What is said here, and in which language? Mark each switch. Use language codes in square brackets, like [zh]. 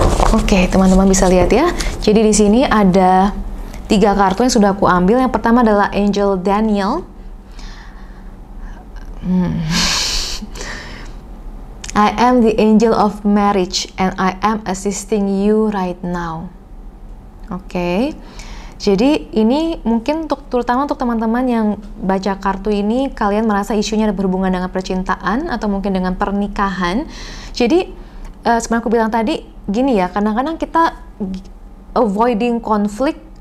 [id] Oke, teman-teman bisa lihat ya. Jadi di sini ada 3 kartu yang sudah aku ambil. Yang pertama adalah Angel Daniel. [en] I am the angel of marriage and I am assisting you right now. [id] Oke. Jadi ini mungkin terutama untuk teman-teman yang baca kartu ini, kalian merasa isunya berhubungan dengan percintaan atau mungkin dengan pernikahan. Jadi sebenarnya aku bilang tadi gini ya, kadang-kadang kita avoiding konflik.